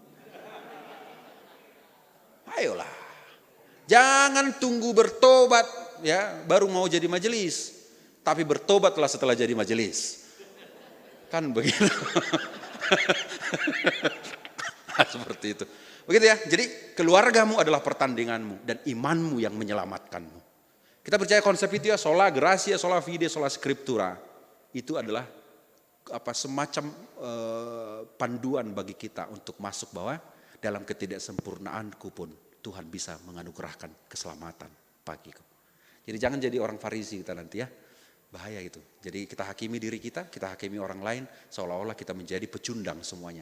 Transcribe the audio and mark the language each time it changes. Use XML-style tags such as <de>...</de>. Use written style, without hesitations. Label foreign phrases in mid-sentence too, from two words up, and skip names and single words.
<id>Ayolah, jangan tunggu bertobat ya baru mau jadi majelis. Tapi bertobatlah setelah jadi majelis. Kan begitu. Nah, seperti itu. Begitu ya. Jadi keluargamu adalah pertandinganmu dan imanmu yang menyelamatkanmu. Kita percaya konsep itu ya,</id> <la>sola gratia, sola fide, sola scriptura.</la> <id>Itu adalah semacam panduan bagi kita untuk masuk bahwa dalam ketidaksempurnaanku pun Tuhan bisa menganugerahkan keselamatan bagiku. Jadi jangan jadi orang Farisi kita nanti ya. Bahaya itu. Jadi kita hakimi diri kita hakimi orang lain seolah-olah kita menjadi pecundang semuanya.</id>